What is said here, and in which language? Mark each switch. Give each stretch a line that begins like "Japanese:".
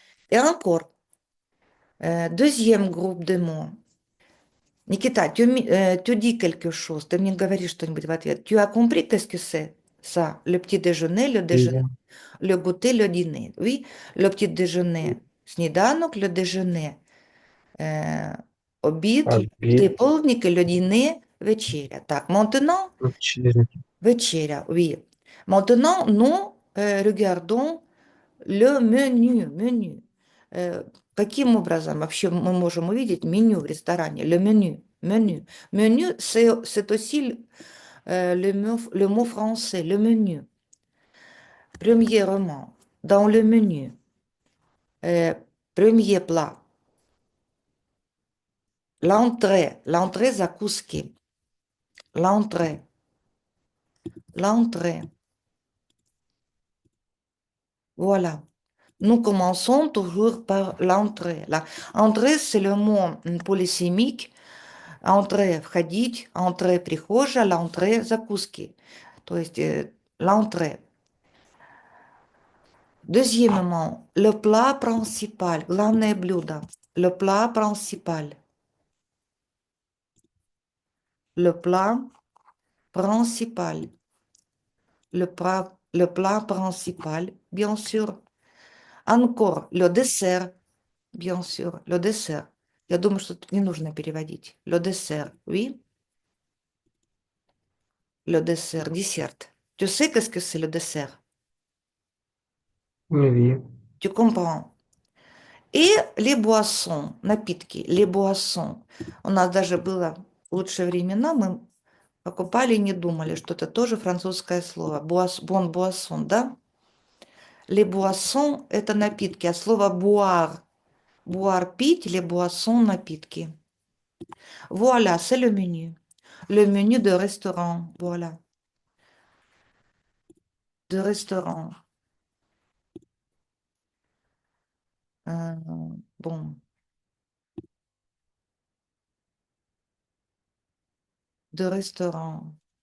French: Et encore, deuxième groupe de mots.
Russian: Никита,
French: tu dis quelque chose,
Russian: ты мне говоришь что-нибудь в ответ.
French: Tu as compris qu'est-ce que c'est ça? Le petit déjeuner, le Oui, déjeuner, le goûter, le dîner. Oui, le petit déjeuner, сніданок, le déjeuner, обід, le
Russian: обед,
French: полдник, le dîner, вечеря. Так, maintenant,
Ukrainian: вечеря.
French: вечеря, oui. Maintenant, nous regardons le menu, menu.
Russian: Каким образом вообще мы можем увидеть меню в ресторане?
French: Le menu, menu. Menu, c'est aussi le mot français, le menu. Premièrement, dans le menu, premier plat, l'entrée закуски, l'entrée. Voilà. Nous commençons toujours par l'entrée. Entrée, c'est le mot polysémique. Entrée, входить, entrée, прихожая, l'entrée, закуски.
Russian: То есть l'entrée.
French: Deuxièmement, le plat principal,
Russian: главное блюдо.
French: Le plat principal. Le plat principal. Le plat principal, bien sûr. Encore, le dessert, bien sûr, le dessert.
Russian: Я думаю, что тут не нужно переводить.
French: Le dessert, oui. Le dessert, dessert. Tu sais qu'est-ce que c'est le dessert? Oui, Tu comprends? Et les boissons, напитки, les boissons.
Russian: У нас даже было лучшие времена мы покупали и не думали, что это тоже французское слово. Бон буассон, да?
French: Les boissons–
Russian: это напитки, а слово boire– boire– пить или boisson– напитки.
French: Voilà, c'est le menu. Le menu de restaurant, voilà. De restaurant. Euh, bon, de restaurant.